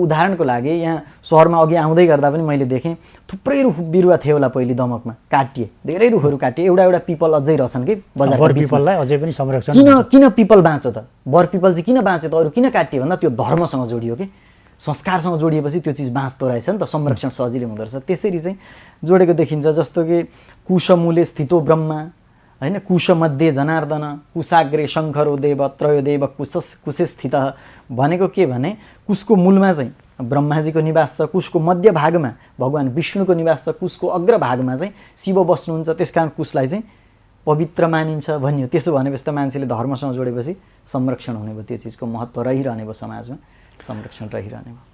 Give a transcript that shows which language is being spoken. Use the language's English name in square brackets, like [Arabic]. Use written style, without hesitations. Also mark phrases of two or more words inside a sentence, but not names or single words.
[Nepali] उदाहरणको लागि यहाँ सहरमा अघि आउँदै गर्दा पनि मैले देखेँ थुप्रै रुख बिरुवा थियो होला पहिले दमकमा, काटिए, धेरै रुखहरू काटिए, एउटा पिपल अझै रहेछन् कि बजारको पिपललाई अझै पनि संरक्षण। किन पिपल बाँच्यो त? बर पिपल चाहिँ किन बाँच्यो त? अरू किन काटियो भन्दा त्यो धर्मसँग जोडियो कि, संस्कारसँग जोडिएपछि त्यो चिज बाँच्दो रहेछ नि त, संरक्षण सजिलै हुँदो रहेछ। त्यसरी चाहिँ जोडेको देखिन्छ। जस्तो कि [Sanskrit] कुशमूले स्थितो ब्रह्मा [Nepali] होइन, [Sanskrit] कुशमध्ये जनार्दन, कुशाग्रे शङ्करो देव त्रयोदेव कुशे स्थित [Nepali] भनेको के भने कुशको मूलमा चाहिँ ब्रह्माजीको निवास छ, कुशको मध्य भागमा भगवान् विष्णुको निवास छ, कुशको अग्रभागमा चाहिँ शिव बस्नुहुन्छ, त्यसकारण कुशलाई चाहिँ पवित्र मानिन्छ भनियो। त्यसो भनेपछि त मान्छेले धर्मसँग जोडेपछि संरक्षण हुने भयो, त्यो चिजको महत्त्व रहिरहने भयो, समाजमा संरक्षण रहिरहने भयो।